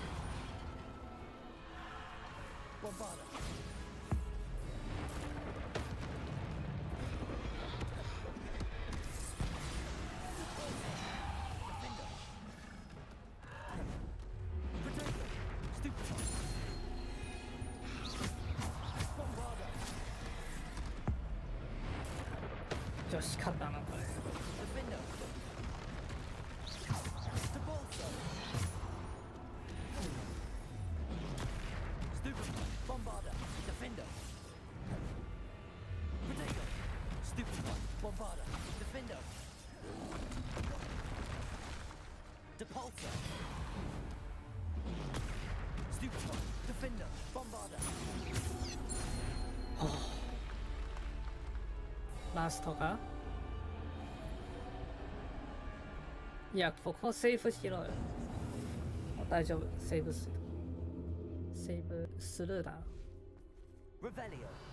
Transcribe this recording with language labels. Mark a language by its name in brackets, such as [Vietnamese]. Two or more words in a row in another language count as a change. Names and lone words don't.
[English] Bombarda. Defender. Protego. Stupefy. Bombarda. [Japanese] 女子勝ったなこれ。 [English] Defender. Depulsor. Stupefy. Bombarda. Defender. Protego. Stupefy. Bombarda. Defender. Depulsor. Stupefy. Defender. Bombarda. [Japanese] ラストか。いや、ここセーブしろよ。大丈夫、セーブする。セーブするだ。 [English] Revelio.